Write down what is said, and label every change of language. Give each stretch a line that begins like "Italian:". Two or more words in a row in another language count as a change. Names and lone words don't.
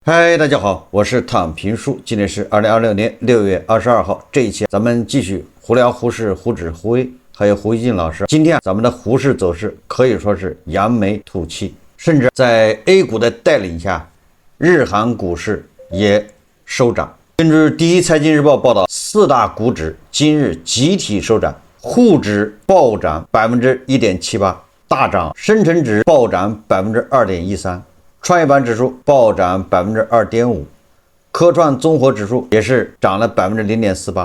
Chinese: 嗨，大家好，我是躺平叔，今天是2026年6月22号。这一期咱們繼續胡聊胡適、胡指、胡威，還有胡一進老師。今天咱們的胡適走勢可以說是揚眉吐氣，甚至在 A 股的帶領下，日韓股市也收漲。根據第一財經日報報道，四大股指今日集體收漲，滬指暴漲 1.78%， 大漲；深成指暴漲 2.13%。創業板指數暴漲 2.5%， 科創綜合指數也是漲了 0.48%。